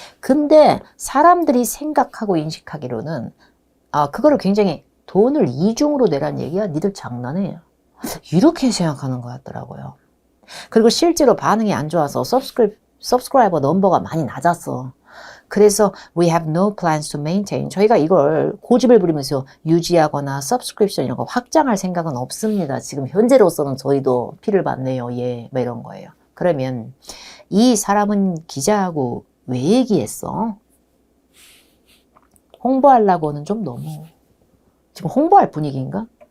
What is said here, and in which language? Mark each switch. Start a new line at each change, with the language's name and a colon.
Korean: 근데 사람들이 생각하고 인식하기로는 그거를 굉장히 돈을 이중으로 내란 얘기야. 니들 장난해요. 이렇게 생각하는 것 같더라고요. 그리고 실제로 반응이 안 좋아서 subscriber 넘버가 많이 낮았어. 그래서
English: we have no plans to maintain.
Korean: 저희가 이걸 고집을 부리면서 유지하거나 subscription 이런 거 확장할 생각은 없습니다. 지금 현재로서는 저희도 피를 받네요. 예, 뭐 이런 거예요. 그러면 이 사람은 기자하고 왜 얘기했어? 홍보하려고는 좀 너무 지금 홍보할 분위기인가?